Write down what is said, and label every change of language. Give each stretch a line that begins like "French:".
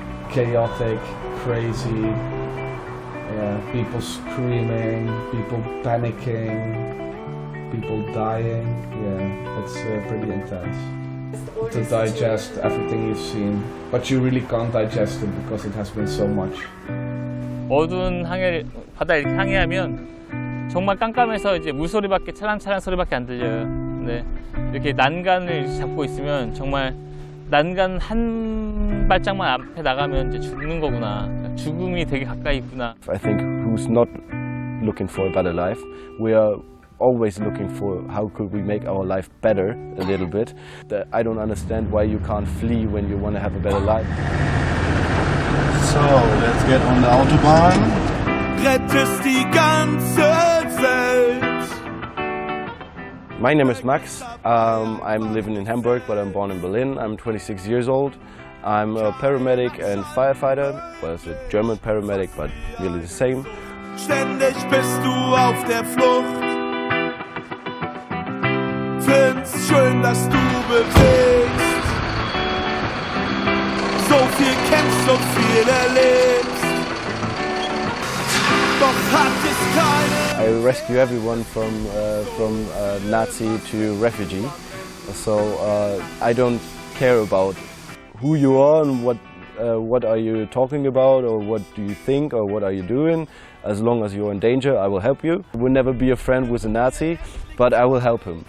English: Chaotic, crazy, people screaming, people panicking, people dying. Yeah, it's pretty intense. To digest everything you've seen, but you really can't digest it because it has been so much.
Korean: 어두운 바다 이렇게 항해하면 정말 깜깜해서 이제 물소리밖에 찰랑찰랑 소리밖에 안 들려요. 근데 이렇게 난간을 잡고 있으면 정말 난간 한 발짝만 앞에 나가면 이제 죽는 거구나. 죽음이 되게 가까이 있구나.
English: I think who who's not looking for a better life. We are always looking for how could we make our life better a little bit. I don't understand why you can't flee when you want to have a better life. So, let's get on the Autobahn.
German: Rettest die ganze Welt.
English: My name is Max. I'm living in Hamburg, but I'm born in Berlin. I'm 26 years old. I'm a paramedic and firefighter. Well, it's a German paramedic, but really the same.
German: Ständig bist du auf der Flucht. Find's schön, dass du bewegst. So viel kennst, so viel erlebst. Doch hat es keine.
English: I rescue everyone from Nazi to refugee. So I don't care about who you are and what are you talking about or what do you think or what are you doing. As long as you're in danger, I will help you. I will never be a friend with a Nazi, but I will help him.